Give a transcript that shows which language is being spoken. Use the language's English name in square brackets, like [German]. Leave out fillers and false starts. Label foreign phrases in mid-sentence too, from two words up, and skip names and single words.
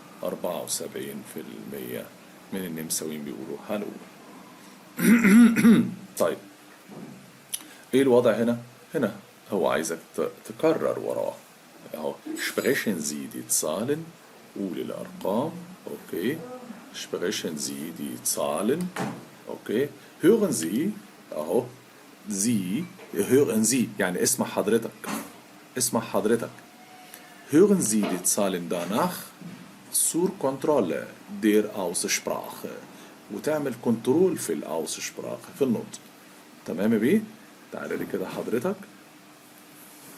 [Arabic] 74% من النمساويين بيقولوا هالو. طيب ايه الوضع هنا؟ هنا هو عايزك تكرر وراه اهو. [German] sprechen Sie die Zahlen. [Arabic] قول الأرقام. اوكي. [German] sprechen Sie die Zahlen. [Arabic] اوكي. [German] hören Sie [Arabic] اهو. [German] Sie hören Sie [Arabic] يعني اسمع حضرتك. [German] hören Sie die Zahlen danach zur Kontrolle der Aussprache. [Arabic] وتعمل كنترول في الأوسسprache في النطق. تمام يا بيه؟ تعالى لي كده حضرتك.